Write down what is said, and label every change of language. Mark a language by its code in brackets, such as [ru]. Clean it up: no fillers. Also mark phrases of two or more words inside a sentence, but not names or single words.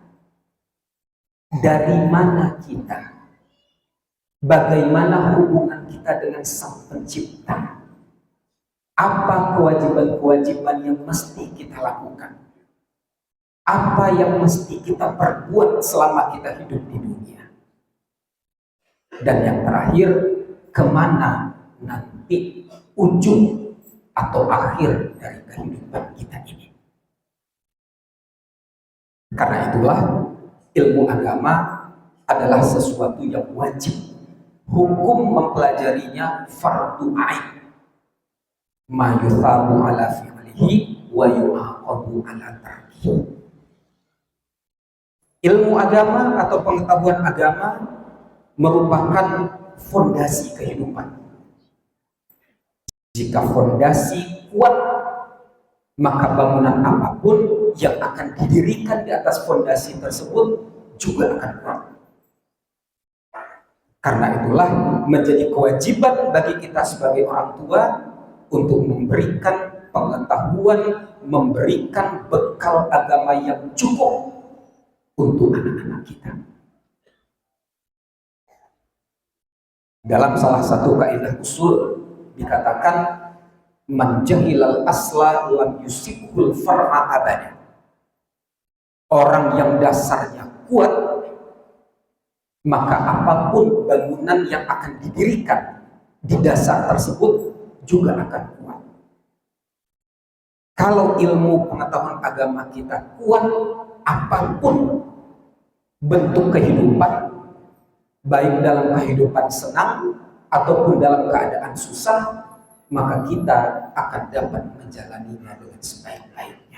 [id] dari mana kita, bagaimana hubungan kita dengan Sang Pencipta, apa kewajiban-kewajiban yang mesti kita lakukan, apa yang mesti kita perbuat selama kita hidup di dunia, dan yang terakhir, kemana nanti ujung atau akhir dari kehidupan kita ini. Karena itulah ilmu agama adalah sesuatu yang wajib. Hukum mempelajarinya fardu ain. [ar] ما يثاب على فعله ويعاقب على تركه. [id] Ilmu agama atau pengetahuan agama merupakan fondasi kehidupan. Jika fondasi kuat, maka bangunan apapun yang akan didirikan di atas fondasi tersebut juga akan kuat. Karena itulah menjadi kewajiban bagi kita sebagai orang tua untuk memberikan pengetahuan, memberikan bekal agama yang cukup untuk anak-anak kita. Dalam salah satu kaidah usul dikatakan [ar] من جهل الأصل لم يصب الفرع أبدا. [id] Orang yang dasarnya kuat, maka apapun bangunan yang akan didirikan di dasar tersebut juga akan kuat. Kalau ilmu pengetahuan agama kita kuat, apapun bentuk kehidupan, baik dalam kehidupan senang ataupun dalam keadaan susah, maka kita akan dapat menjalaninya dengan sebaik-baiknya.